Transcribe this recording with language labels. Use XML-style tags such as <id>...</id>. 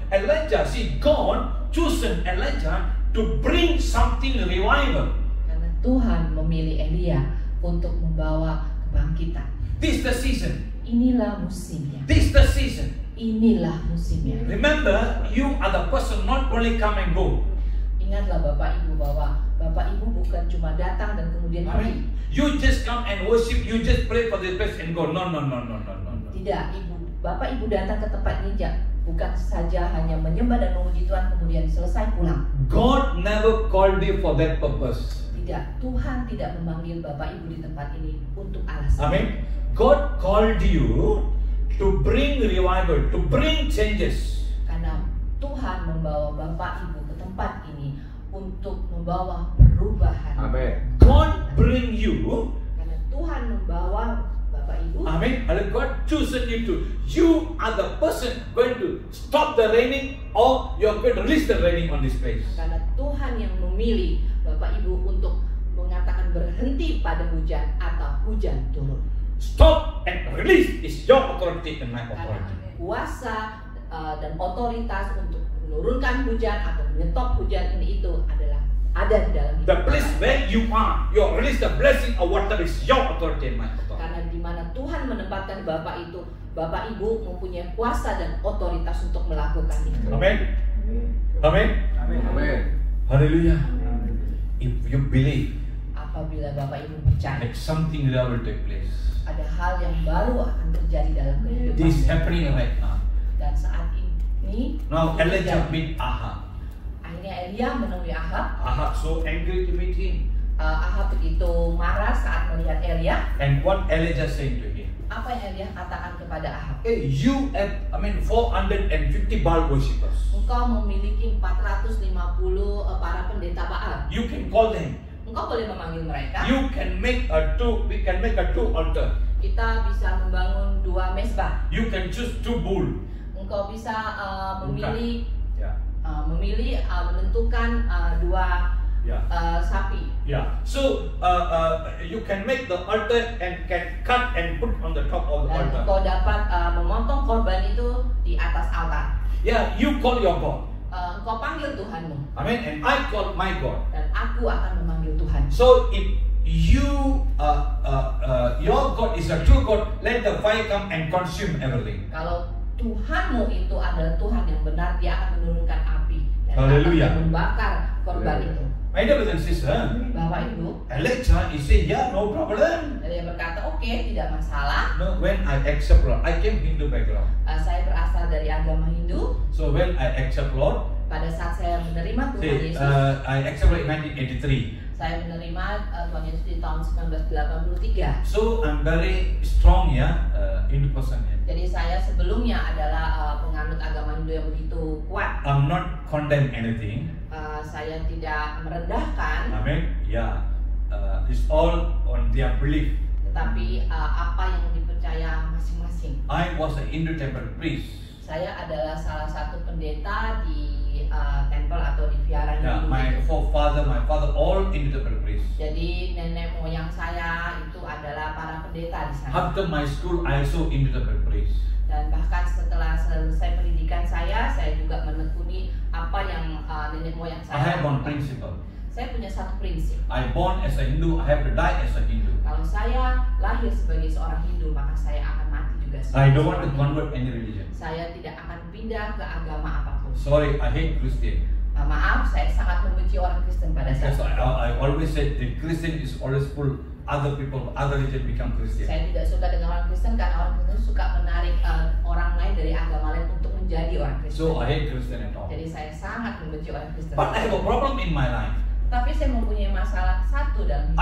<en>Elijah, see God chosen Elijah to bring something revival.</en> <id>Karena Tuhan memilih Elia untuk membawa kebangkitan.</id> <en>This is the season.</en> <id>Inilah musimnya.</id> <en>This is the season.</en> <id>Inilah musimnya.</id> <en>Remember, you are the person not only come and go.</en> <id>Ingatlah Bapak Ibu bahwa Bapak Ibu bukan cuma datang dan kemudian pergi.</id> <en>You just come and worship, you just pray for the place and go. No.</en> <id>Tidak, Bapak Ibu datang ke tempat ini bukan saja hanya menyembah dan memuji Tuhan kemudian selesai pulang.</id> <en>God never called you for that purpose.</en> <id>Tidak, Tuhan tidak memanggil Bapak Ibu di tempat ini untuk alasan. Amin.</id> <en>God called you to bring revival, to bring changes.</en> <id>Karena Tuhan membawa Bapak Ibu ke tempat ini untuk membawa perubahan.</id> <en>Amin. God bring you.</en> <id>Karena Tuhan membawa Bapak Ibu.</id> <en>Amin. And God chosen you to. You are the person going to stop the raining, or you are going to release the raining on this place.</en> <id>Karena Tuhan yang memilih Bapak Ibu untuk mengatakan berhenti pada hujan atau hujan turun.</id> <en>Stop and release is your authority and my authority.</en> <id>Kuasa dan otoritas untuk menurunkan hujan atau menyetop hujan ini itu adalah ada di dalam hidup.</id> <en>The place where you are, you release the blessing of water is your authority and my authority.</en> <id>Karena di mana Tuhan menempatkan Bapak itu, Bapak Ibu mempunyai kuasa dan otoritas untuk melakukan itu. Amin. Amin. Amin.</id> <en>Haleluya. If you believe,</en> <id>apabila Bapak Ibu percaya,</id> <en>something that will take place.</en> <id>Ada hal yang baru akan terjadi dalam kehidupan.</id> <en>This is happening right now.</en> <id>Dan saat ini,</id> <en>now Elijah meet Ahab.</en> <id>Akhirnya Elia menemui Ahab.</id> <en>Ahab so angry to meet him.</en> <id>Ahab begitu marah saat melihat Elia.</id> <en>And what Elijah saying to him?</en> <id>Apa yang Elia katakan kepada Ahab?</id> <en>Hey, you have, 450 Baal worshippers.</en> <id>Engkau memiliki 450 para pendeta Baal.</id> <en>You can call them.</en> <id>Engkau boleh memanggil mereka.</id> <en>You can make we can make a 2 altar.</en> <id>Kita bisa membangun 2 mezbah.</id> <en>You can choose 2 bull.</en> <id>Engkau bisa memilih Yeah. menentukan 2 sapi. Yeah.</id> <en>So you can make the altar and can cut and put on the top of the</en> <id>Dan</id> <en>altar.</en> <id>engkau dapat memotong korban itu di atas altar.</id> <en>Yeah, you call your God.</en> <id>Engkau panggil Tuhanmu.</id> <en>Amen. And I call my God.</en> <id>Dan aku akan memanggil Tuhan.</id> <en>So if you your God is a true God, let the fire come and consume everything.</en> <id>Kalau Tuhanmu itu adalah Tuhan yang benar, Dia akan menurunkan api dan Haleluya. akan membakar korban itu.</id> <en>My brothers and sisters,</en> <id>Bapak Ibu,</id> <en>Elijah is saying, yeah, no problem.</en> <id>dan dia berkata, oke, tidak masalah.</id> <en>No, when I accept Lord, I came Hindu background.</en> <id>Saya berasal dari agama Hindu.</id> <en>So when I accept Lord,</en> <id>Pada saat saya menerima Tuhan</id> <en>see,</en> <id>Yesus,</id> <en>I accept Lord in 1983.</en> <id>Saya menerima Tuhan Yesus di tahun 1983.</id> <en>So I'm very strong Hindu person.</en> <id>Jadi saya sebelumnya adalah penganut agama Hindu yang begitu kuat.</id> <en>I'm not condemn anything.</en> <id>Saya tidak merendahkan.</id> <en>Amen. It's all on their belief.</en> <id>Tetapi apa yang dipercaya masing-masing.</id> <en>I was a Hindu temple priest.</en> <id>Saya adalah salah satu pendeta di temple atau di vihara Hindu.</id> <en>My father, all Hindu temple priests.</en> <id>Jadi nenek moyang saya itu adalah para pendeta di sana.</id> <en>After my school, I also Hindu temple priest.</en> <id>Dan bahkan setelah selesai pendidikan saya juga menekuni apa yang nenek moyang saya.</id> <en>I have one principle.</en> <id>Saya punya satu prinsip.</id> <en>I born as a Hindu, I have to die as a Hindu.</en> <id>Kalau saya lahir sebagai seorang Hindu, maka saya akan mati juga sebagai</id> <en>I don't want to</en> <id>seorang</id> <en>convert</en> <id>Hindu.</id> <en>any religion.</en> <id>Saya tidak akan pindah ke agama apapun.</id> <en>Sorry, I hate Christian.</en> <id>Maaf, saya sangat membenci orang Kristen pada saat</id> <en>Because</en> <id>itu.</id> <en>I always say the Christian is always pull other people, other religion become Christian.</en> <id>Saya tidak suka dengan orang Kristen karena orang Kristen suka menarik orang lain dari agama lain untuk menjadi orang Kristen.</id> <en>So I hate Christian at all.</en> <id>Jadi saya sangat membenci orang Kristen.</id> <en>But I have a problem in my life.</en> <id>Tapi saya mempunyai masalah satu dalam hidup</id>